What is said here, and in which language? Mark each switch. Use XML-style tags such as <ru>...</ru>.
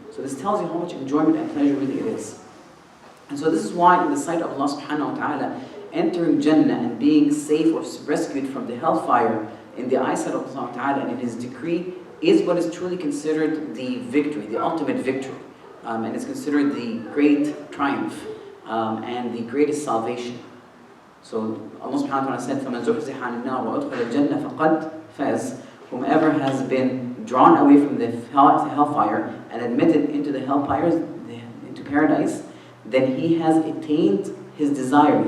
<en>So this tells you how much enjoyment and pleasure really it is. And so this is why in the sight of Allah subhanahu wa ta'ala, entering Jannah and being safe or rescued from the hellfire in the eyesight of Allah ta'ala and in His decree is what is truly considered the victory, the ultimate victory. And it's considered the great triumph and the greatest salvation. So Allah subhanahu wa ta'ala said,</en> <ar>فَمَنْ زُحْزِحَ عَنِ النَّارِ وَأُدْخِلَ الْجَنَّةَ فَقَدْ فَازَ.</ar> <en>Whomever has been drawn away from the hellfire and admitted into the hellfires, into paradise, then he has attained his desire.</en>